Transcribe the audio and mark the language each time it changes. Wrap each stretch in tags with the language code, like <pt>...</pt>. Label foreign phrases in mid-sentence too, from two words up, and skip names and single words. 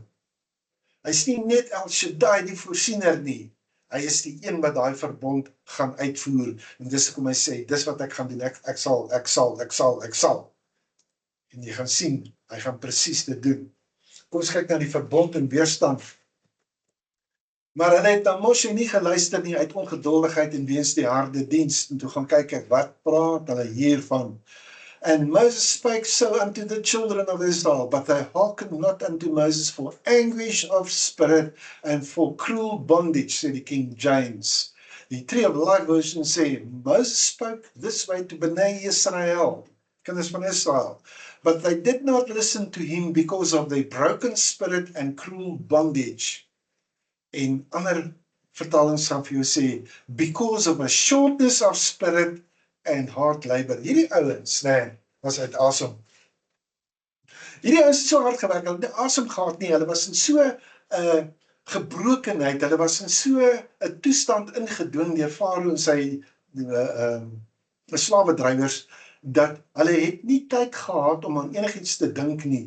<af>Hy is nie net El Shaddai die voorsiener nie, hy is die een wat daai verbond gaan uitvoer, en dis hoekom hy sê, dis wat ek gaan doen, ek sal. En jy gaan sien, hy gaan presies dit doen. Kom ons kyk na die verbond en weerstand. Maar hulle het na Moshe nie geluister nie uit ongeduldigheid en weens die harde diens, en toe gaan kyk ek, wat praat hulle hiervan?</af> <en>And Moses spake so unto the children of Israel, but they hearkened not unto Moses for anguish of spirit and for cruel bondage,</en> <af>sê die King James. Die Tree of Life version sê,</af> <en>Moses spoke this way to Bnei Israel,</en> <af>kinders van Israel,</af> <en>but they did not listen to him because of their broken spirit and cruel bondage.</en> <af>En ander vertalings gaan vir jou sê,</af> <en>because of a shortness of spirit and hard labor.</en> <af>Hierdie ouens, nee, was uit asem. Hierdie ouens het so hard gewerk, hulle het nie asem gehad nie, hulle was in so gebrokenheid, hulle was in so 'n toestand ingedwing deur Farao en sy slawedrywers, dat hulle het nie tyd gehad om aan enigiets te dink nie.</af>